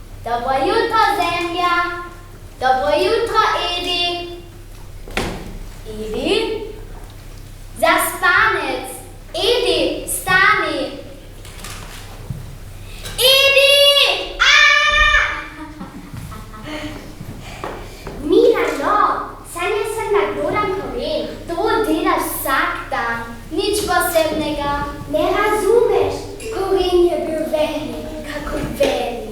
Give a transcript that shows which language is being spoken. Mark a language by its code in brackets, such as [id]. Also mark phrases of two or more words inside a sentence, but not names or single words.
[sl] Dobro jutro, zemlja. Dobro jutro, Edi. Edi? Zaspanec. Edi, stani. Edi! Mila, no, sanja sem na Goran Koren. To delaš vsak dan. Nič posebnega. Ne razumeš, Koren je bil velik, kako velik.